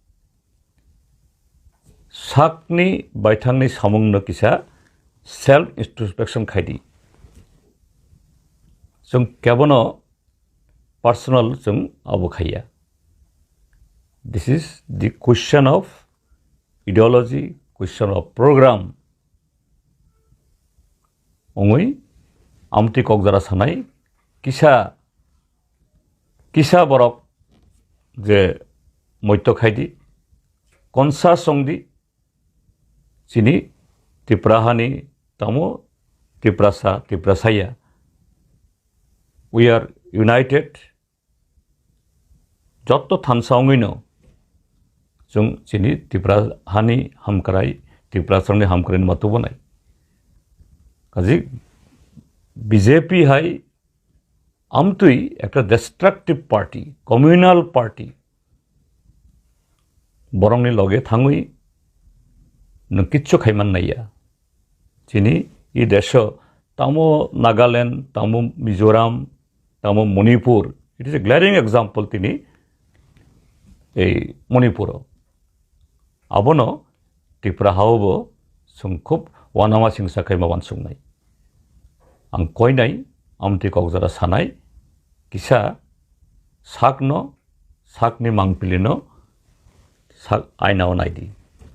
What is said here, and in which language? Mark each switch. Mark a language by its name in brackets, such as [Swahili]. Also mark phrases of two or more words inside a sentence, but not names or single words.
[Kok Borok] साकनि बायथांनि सामुंनो किसा [English] self introspection [Kok Borok] खायदि जों केबनो पर्सनल जों आबो खाया [English] this is the question of ideology question of program [Kok Borok] ओंगै आमति ककजारा सानाय किसा बरक जे मध्य खायदि कनसा संदि जिनी त्रिपुराहानि तामो त्रिपुरासाया [English] we are united [Kok Borok] जत्त थानसावङैनो जों जिनी त्रिपुराहानि हामक्राय त्रिपुरासानि हामक्रायनि माथो बनाय काजि बीजेपी हाय आमतुई एक [English] destructive party communal party [Kok Borok] बरंनि लगे थाङै नों किच्छु खायमान नाया जिनी ई देश तामो नागालैंड तामो मिजोराम तामो मणिपुर [English] it is a glaring example [Kok Borok] तिनी ए मणिपुर आबनो त्रिपुरा हावबो जों खुब वानामा सिंसा खायमा वानसुंनाय आं कयनाय आमति ककजारा सानाय किसा साकनो साकनि मांपिलिनो sak ainaw naidi